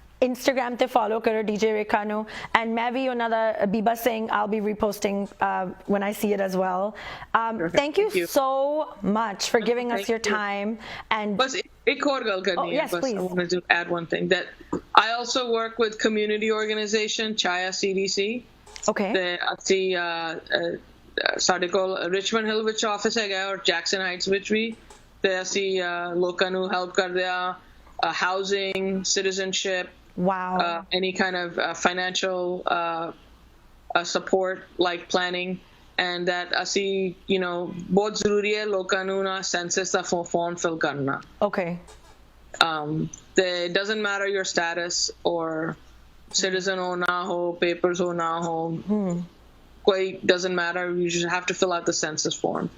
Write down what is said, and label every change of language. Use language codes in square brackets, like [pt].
[en] Instagram [pa] ਤੇ [en] follow [pa] ਕਰੋ [en] DJ Rekha [pa] ਨੂੰ [en] and [pa] ਮੈਂ ਵੀ ਉਹਨਾਂ ਦਾ [en] Biba Singh I'll be reposting when I see it as well. Thank you so much for giving us your time. And [pa] बस एक और गल करनी है. [en] yes, [pa] बस [en] please. I wanted to add one thing that I also work with community organization Chaya CDC. okay. [pa] ਤੇ ਅਸੀਂ ਸਾਡੇ ਕੋਲ ਰਿਚਮੰਡ ਹਿੱਲ ਵਿੱਚ ਆਫਿਸ ਹੈਗਾ ਔਰ ਜੈਕਸਨ ਹਾਈਟਸ ਵਿੱਚ ਵੀ ਤੇ ਅਸੀਂ ਲੋਕਾਂ ਨੂੰ ਹੈਲਪ ਕਰਦੇ ਆ housing, citizenship, [en] wow. Any kind of financial support like planning, and that [pa] ਅਸੀਂ ਬਹੁਤ ਜ਼ਰੂਰੀ ਹੈ ਲੋਕਾਂ ਨੂੰ ਨਾ census ਦਾ form fill ਕਰਨਾ. [en] okay. It doesn't matter your status or citizen [pa] ho na ho, papers ho na ho, [en] doesn't matter, you just have to fill out the census form.